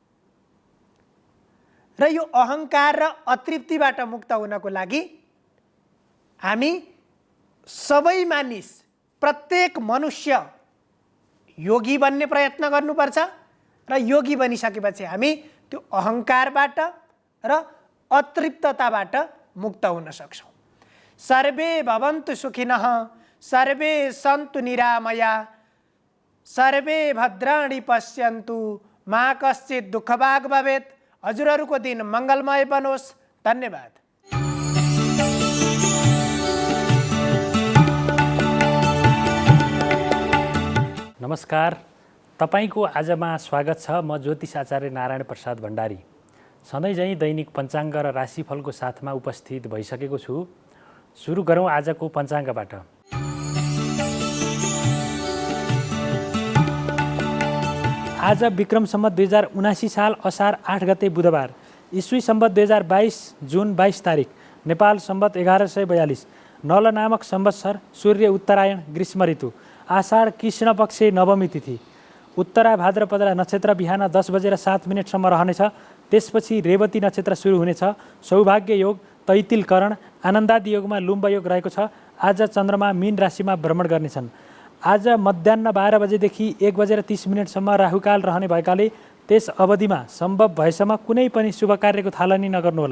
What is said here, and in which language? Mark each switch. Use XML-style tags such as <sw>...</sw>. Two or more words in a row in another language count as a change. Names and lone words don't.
<ne>र यो अहङ्कार र अतृप्तिबाट मुक्त हुनको लागि हामी सबै मानिस, प्रत्येक मनुष्य योगी बन्ने प्रयत्न गर्नुपर्छ। र योगी बनिसकेपछि हामी त्यो अहङ्कारबाट र अतृप्तताबाट मुक्त हुन सक्छौँ।</ne> <sa>सर्वे भवन्तु सुखिनः, सर्वे सन्तु निरामया, सर्वे भद्राणि पश्यन्तु, मा कश्चित् दुःखभाग् भवेत्।</sa> <ne>हजुरहरूको दिन मङ्गलमय बनोस्। धन्यवाद। नमस्कार, तपाईको आजमा स्वागत छ। म ज्योतिष आचार्य नारायण प्रसाद भण्डारी सधैँझैँ दैनिक पञ्चाङ्ग र राशिफलको साथमा उपस्थित भइसकेको छु। सुरु गरौँ आजको पञ्चाङ्गबाट। आज विक्रम सम्वत 2079 साल असार 8 गते बुधबार, ईस्वी सम्वत 2022 जुन 22 तारिक, नेपाल सम्वत 1142, नल नामक संवत्सर, सूर्य उत्तरायण, ग्रीष्म ऋतु, आषाढ कृष्ण पक्ष नवमी तिथि, उत्तरा भाद्रपदरा नक्षत्र बिहान 10:07 सम्म रहनेछ। त्यसपछि रेवती नक्षत्र सुरु हुनेछ। सौभाग्य योग, तैतिल करण, आनन्दादि योगमा लुम्ब योग रहेको छ। आज चन्द्रमा मीन राशिमा भ्रमण गर्नेछन्। आज मध्याह्न 12 बजेदेखि 1:30 सम्म राहुकाल रहने भएकाले त्यस अवधिमा सम्भव भएसम्म कुनै पनि शुभ कार्यको थालनी नगर्नुहोला।</ne>